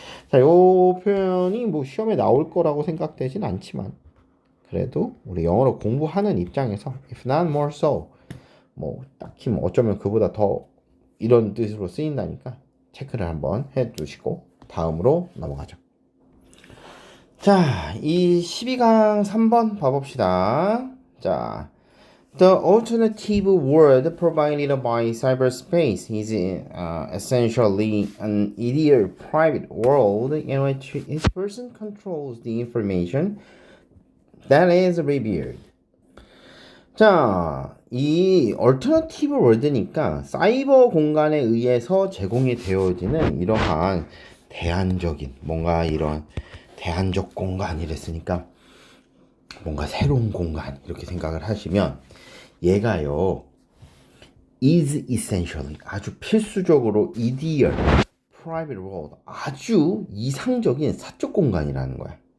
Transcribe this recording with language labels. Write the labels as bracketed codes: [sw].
[ko] 자, 요 표현이 뭐 시험에 나올 거라고 생각되진 않지만 그래도 우리 영어로 공부하는 입장에서 [en] if not more so [ko] 뭐 딱히 뭐 어쩌면 그보다 더 이런 뜻으로 쓰인다니까 체크를 한번 해두시고 다음으로 넘어가죠. 자, 이 12강 3번 봐봅시다. [en] 자, The alternative world provided by cyberspace is essentially an ideal private world in which each person controls the information that is revealed. [ko] 자, 이 얼터너티브 월드니까 사이버 공간에 의해서 제공이 되어지는 이러한 대안적인 뭔가 이런 대안적 공간이랬으니까 뭔가 새로운 공간 이렇게 생각을 하시면 얘가요 [en] is essentially [ko] 아주 필수적으로 [en] ideal private world [ko] 아주 이상적인 사적 공간이라는 거야.